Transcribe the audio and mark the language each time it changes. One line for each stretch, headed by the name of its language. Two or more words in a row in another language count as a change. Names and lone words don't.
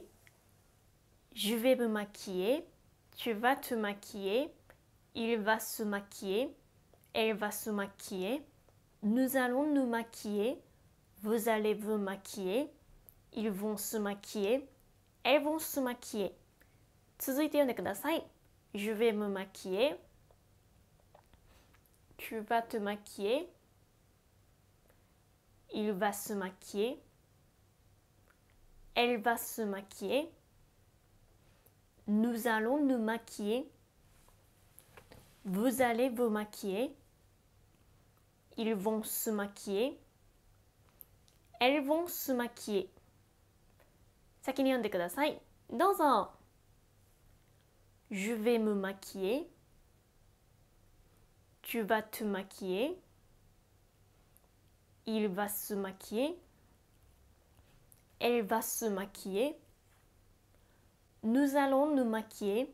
French: Je vais me maquiller. Tu vas te maquiller. Il va se maquiller. Elle va se maquiller. Nous allons nous maquiller. Vous allez vous maquiller. Ils vont se maquiller. Elles vont se maquiller.
Japanese: 続いて読んでください。
French: Je vais me maquiller. Tu vas te maquiller. Il va se maquiller. Elle va se maquiller. Nous allons nous maquiller. Vous allez vous maquiller. Ils vont se maquiller. Elles vont se maquiller.
Japanese: 先に読んでください。どうぞ。
French: Je vais me maquiller. Tu vas te maquiller. Il va se maquiller. Elle va se maquiller. Nous allons nous maquiller.